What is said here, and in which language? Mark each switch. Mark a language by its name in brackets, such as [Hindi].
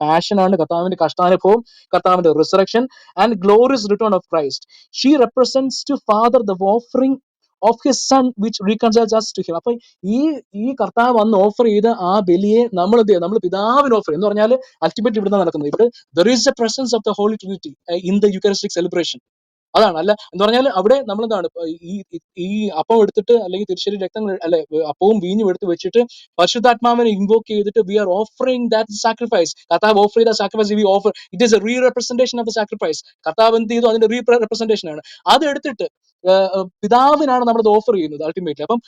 [Malayalam] Passion ആണ് കർത്താവിന്റെ കഷ്ടാനുഭവം, കർത്താവിന്റെ [English] Resurrection and glorious return of Christ. She represents to father the offering of his son which reconciles us to him. [Malayalam] അപ്പൊ ഈ കർത്താവ് വന്ന് ഓഫർ ചെയ്ത ആ ബലിയെ നമ്മൾ പിതാവിന് ഓഫർ എന്ന് പറഞ്ഞാൽ അൾട്ടിമേറ്റ് ഇവിടെ നടക്കുന്നത്. [English] ഇവിടെ there is a presence of the Holy Trinity in the Eucharistic celebration. [Malayalam] അതാണ്. അല്ല എന്ന് പറഞ്ഞാൽ അവിടെ നമ്മൾ എന്താണ് ഈ അപ്പം എടുത്തിട്ട് അല്ലെങ്കിൽ തിരിച്ചറി രക്തങ്ങൾ അല്ലെ അപ്പവും വീഞ്ഞും എടുത്ത് വെച്ചിട്ട് പരിശുദ്ധാത്മാവിനെ ഇൻവോക്ക് ചെയ്തിട്ട് [English] We are offering that sacrifice. [Malayalam] കർത്താവ് ഓഫർ ചെയ്ത [English] Sacrifice we offer. It is a re representation of the sacrifice. [Malayalam] കർത്താവ് എന്ത് ചെയ്തു? അതിന്റെ റീ റെപ്രസെന്റേഷൻ ആണ്. അത് എടുത്തിട്ട് പിതാവിനാണ് നമ്മളത് ഓഫർ ചെയ്യുന്നത് അൾട്ടിമേറ്റ്ലി.